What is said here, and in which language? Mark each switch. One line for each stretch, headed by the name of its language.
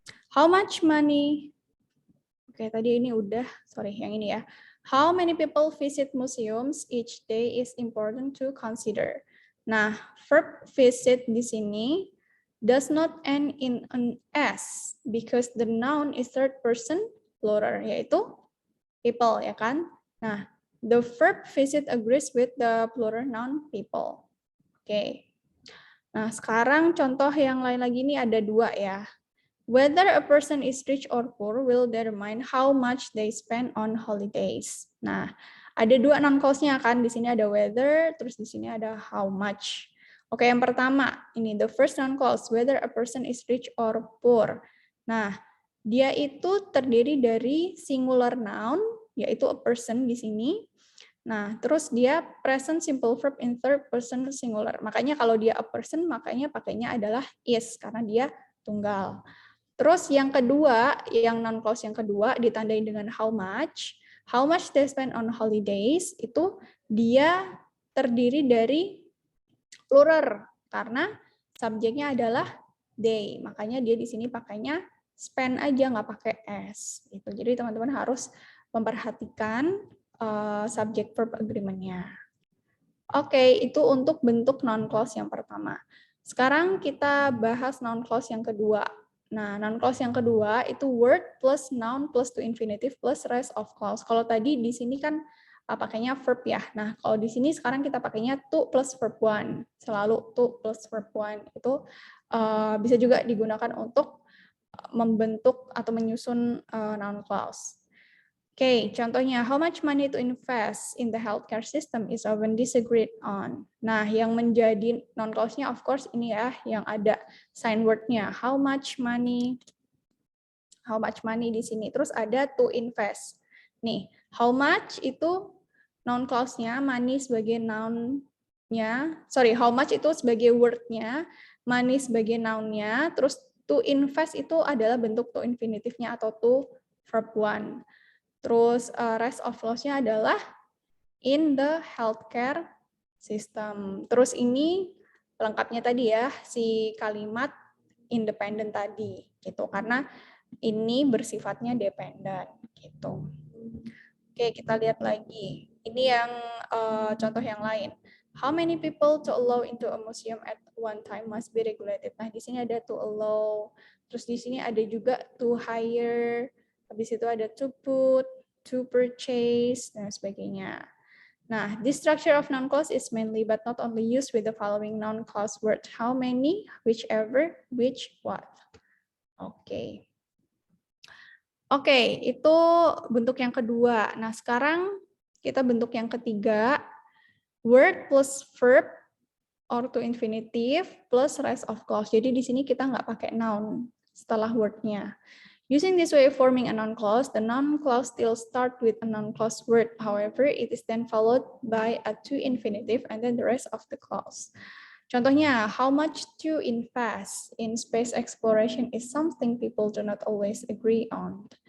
English: How much money?
Indonesian: Oke, tadi ini udah, sorry, yang ini ya.
English: How many people visit museums each day is important to consider. Nah, verb visit di sini does not end in an s because the noun is third person plural, yaitu people, ya kan? Nah, the verb visit agrees with the plural noun people. Oke.
Indonesian: Nah, sekarang contoh yang lain lagi ini ada dua ya.
English: Whether a person is rich or poor will determine how much they spend on holidays.
Indonesian: Nah, ada dua noun clause-nya kan. Di sini ada whether, terus di sini ada how much.
English: Oke, yang pertama, ini the first noun clause, whether a person is rich or poor.
Indonesian: Nah, dia itu terdiri dari singular noun, yaitu a person di sini.
English: Nah, terus dia present simple verb in third person singular.
Indonesian: Makanya kalau dia a person, makanya pakainya adalah is, karena dia tunggal. Terus yang kedua, yang non clause yang kedua ditandai dengan
English: how much they spend on holidays,
Indonesian: itu dia terdiri dari plural karena subjeknya adalah they. Makanya dia di sini pakainya spend aja, nggak pakai s. Gitu. Jadi teman-teman harus memperhatikan subject verb agreement-nya. Oke, itu untuk bentuk non clause yang pertama. Sekarang kita bahas non clause yang kedua.
English: Nah, noun clause yang kedua itu word plus noun plus to infinitive plus rest of clause.
Indonesian: Kalau tadi di sini kan pakainya verb ya. Nah, kalau di sini sekarang kita pakainya to plus verb one. Selalu to plus verb one. Itu bisa juga digunakan untuk membentuk atau menyusun noun clause.
English: Oke, contohnya, how much money to invest in the healthcare system is often disagreed on.
Indonesian: Nah, yang menjadi non-clause-nya, of course, ini ya, yang ada sign word-nya.
English: How much money di sini.
Indonesian: Terus ada to invest. Nih, how much itu non-clause-nya, money sebagai noun-nya, how much itu sebagai word-nya, money sebagai noun-nya, terus to invest itu adalah bentuk to infinitive-nya atau to verb one.
English: Terus rest of clause-nya adalah in the healthcare system.
Indonesian: Terus ini lengkapnya tadi ya, si kalimat independent tadi gitu, karena ini bersifatnya dependent gitu. Oke, kita lihat lagi. Ini yang contoh yang lain.
English: How many people to allow into a museum at one time must be regulated.
Indonesian: Nah, di sini ada to allow. Terus di sini ada juga to hire. Habis itu ada to put, to purchase, dan sebagainya.
English: Nah, this structure of noun clause is mainly but not only used with the following noun clause word. How many, whichever, which, what. Oke.
Indonesian: Oke, itu bentuk yang kedua. Nah, sekarang kita bentuk yang ketiga.
English: Word plus verb or to infinitive plus rest of clause.
Indonesian: Jadi di sini kita nggak pakai noun setelah word-nya.
English: Using this way of forming a noun clause, the noun clause still start with a noun clause word. However, it is then followed by a to infinitive and then the rest of the clause. Contohnya, how much to invest in space exploration is something people do not always agree on.